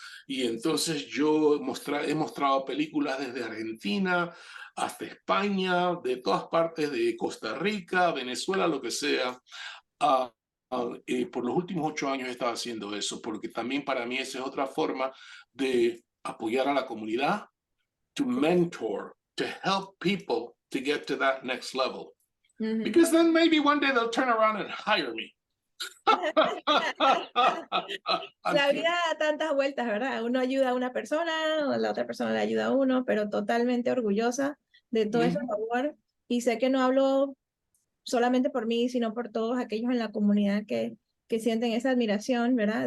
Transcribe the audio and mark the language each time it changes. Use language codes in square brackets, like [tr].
[es] Y entonces yo he mostrado películas desde Argentina hasta España, de todas partes, de Costa Rica, Venezuela, lo que sea. Por los últimos 8 años he estado haciendo eso, porque también para mí esa es otra forma de apoyar a la comunidad, to mentor, to help people to get to that next level. [en] Because then maybe one day they'll turn around and hire me. [es] La vida da tantas vueltas, ¿verdad? Uno ayuda a una persona, la otra persona le ayuda a uno, pero totalmente orgullosa de todo ese labor. Y sé que no hablo solamente por mí, sino por todos aquellos en la comunidad que sienten esa admiración, ¿verdad?